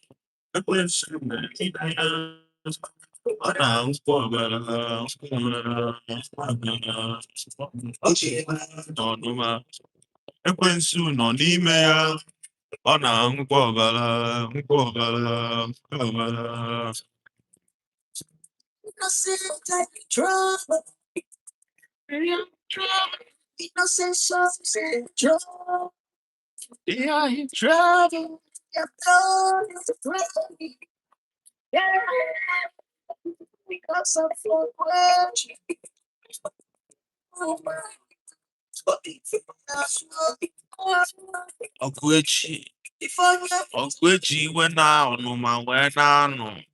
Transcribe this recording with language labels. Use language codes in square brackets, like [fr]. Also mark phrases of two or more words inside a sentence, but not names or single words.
[en] No, no, man. [ig] Ekwensu nọ n'ime ya, ọ na-aṅụkwa ọbara, nkwa ọbara, ọbara. [en] Yeah, he travel. [ig] Ọgụechi, ọgụechi iwe na ọnụma wee na-anọ.